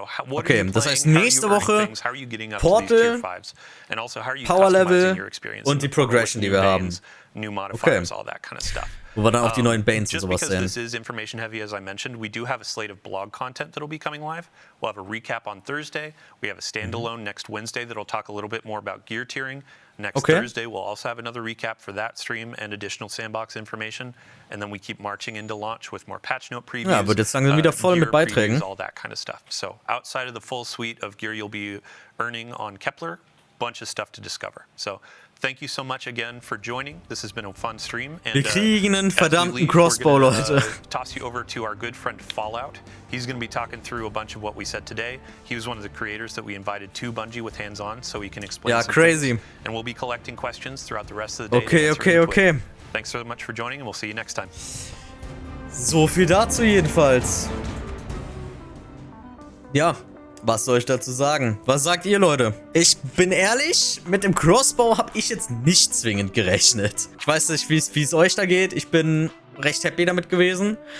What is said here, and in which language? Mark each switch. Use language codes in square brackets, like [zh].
[de] Okay, das heißt nächste Woche Portal, Power Level und die Progression, die wir haben. Okay. Wo wir dann auch die neuen Banes und sowas sehen. [en] This is information heavy, as I mentioned. We do have a slate of blog content that'll be coming live. We'll have a recap on Thursday. We have a standalone next Wednesday that'll talk a little bit more about gear tiering. Next Thursday, we'll also have another recap for that stream and additional sandbox information. And then we keep marching into launch with more patch note previews. [de] Ja, wird jetzt langsam wieder voll mit Beiträgen. [en] All that kind of stuff. So outside of the full suite of gear you'll be earning on Kepler, bunch of stuff to discover. So thank you so much again for joining. This has been a fun stream. And, [de] wir kriegen einen verdammten Crossbow, Leute. [en] Toss you over to our good friend Fallout. He's going to be talking through a bunch of what we said today. He was one of the creators that we invited to Bungie with hands-on, so he can explain. [de] Ja, crazy. [en] Things. And we'll be collecting questions throughout the rest of the day. Okay. Thanks so much for joining, and we'll see you next time. [de] So viel dazu jedenfalls. Ja. Was soll ich dazu sagen? Was sagt ihr, Leute? Ich bin ehrlich, mit dem Crossbow habe ich jetzt nicht zwingend gerechnet. Ich weiß nicht, wie es euch da geht. Ich bin recht happy damit gewesen.